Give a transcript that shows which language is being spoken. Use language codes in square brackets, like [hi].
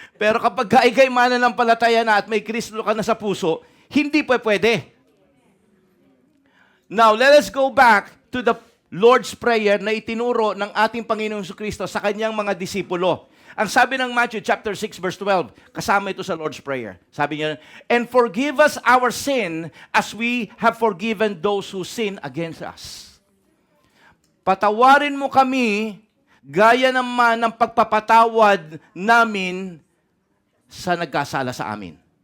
[tl] Pero kapag ka ikay mananampalataya na at may Kristo ka na sa puso, hindi pa pwede. [en] Now, let us go back to the Lord's Prayer [tl] na itinuro ng ating Panginoong Kristo sa kanyang mga disipulo. Ang sabi ng Matthew chapter 6 verse 12, kasama ito sa Lord's Prayer. Sabi niya, [en] and forgive us our sin as we have forgiven those who sin against us. [tl] Patawarin mo kami gaya naman ng pagpapatawad namin sa nagkasala sa amin.